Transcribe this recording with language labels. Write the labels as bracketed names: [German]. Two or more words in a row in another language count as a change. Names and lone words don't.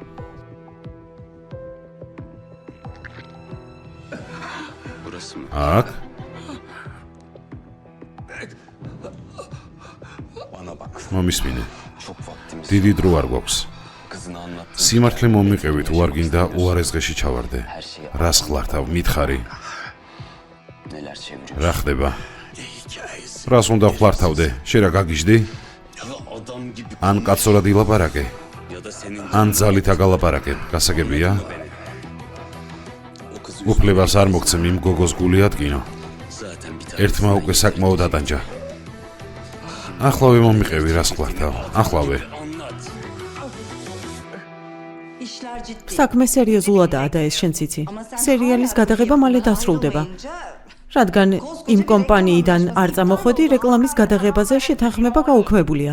[Turkish] Burası mı? [Georgian] აქ [Turkish] Bana bak. [Georgian] მომისმინე. [Turkish] Çok vaktimiz. [Georgian] დიდი დრო არ გვაქვს. [Turkish] Kızını anlattın. [Georgian] სიმართლე მომიყევით, უარ გინდა უარესღეში ჩავარდე. რას ხლართავ, მითხარი, [Turkish] Neler çeviriyor? [Georgian] რა ხდება? [Turkish] Ne hikayesi? [Georgian] რას უნდა ხლართავდე? შენ რა გაგიჟდი? [Turkish] Ya adam gibi [Georgian] ან კაცურად ილაპარაკე, [Turkish] ya da senin [Georgian] ან ძალით აგალაპარაკებ, გასაგებია? [Turkish] o kızı [Georgian] უფლებას არ მოგცემ იმ გოგოს გული ადგინო. [Turkish] zaten bir tane. [Georgian] ერთმა უკვე საკმაოდ ატანჯა. ახლავე მომიყევი, რას ხლართავ? ახლავე. [Turkish] Anlat. [Georgian] საქმე სერიოზულადაა და ეს შენც იცი. სერიალის გადაღება მალე დასრულდება. რადგან იმ კომპანიიდან არ წამოხვედი, რეკლამის გადაღებაზე შეთანხმება გაუქმებულია.